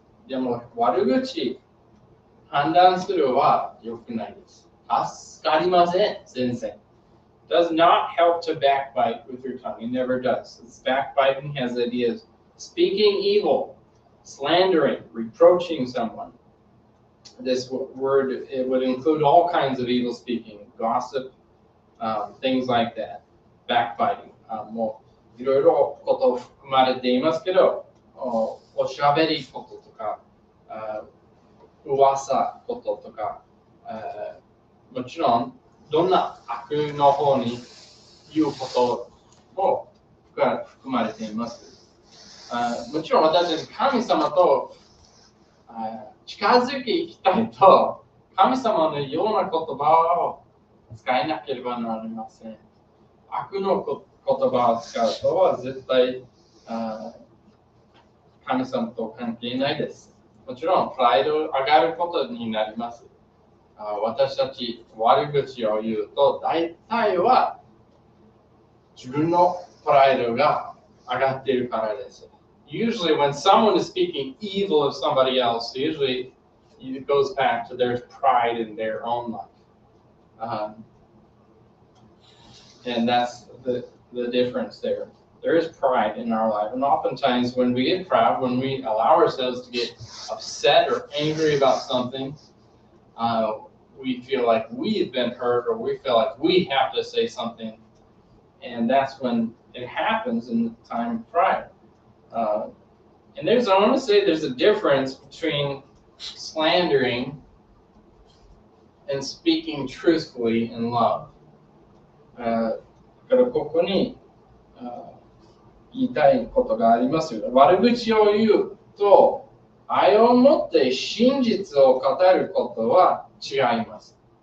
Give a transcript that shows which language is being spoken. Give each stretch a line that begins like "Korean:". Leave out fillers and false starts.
Japanese: でも悪口判断するは良くないです。助かりません、全然。
English: Does not help to backbite with your tongue. It never does. It's backbiting has ideas. Speaking evil, slandering, reproaching someone. This word, it would include all kinds of evil speaking, gossip, things like that. Backbiting. もういろいろこと含まれていますけど、おしゃべりこととか、噂こととか、もちろんどんな悪の方に言うことも含まれています。もちろん私たち神様と近づいていきたいと神様のような言葉を使えなければなりません。悪の言葉を使うとは絶対神様と関係ないです。もちろんプライド上がることになります。私たち悪口を言うと大体は自分のプライドが上がっているからです。 Usually when someone is speaking evil of somebody else, usually it goes back to their pride in their own life. And that's the difference there. There is pride in our life. And oftentimes when we get proud, when we allow ourselves to get upset or angry about something, we feel like we've been hurt or we feel like we have to say something. And that's when it happens in the time of pride. And I want to say there's a difference between slandering and speaking truthfully in love.
Japanese: だからここに言いたいことがありますよ。悪口を言うと愛を持って真実を語ることは違います。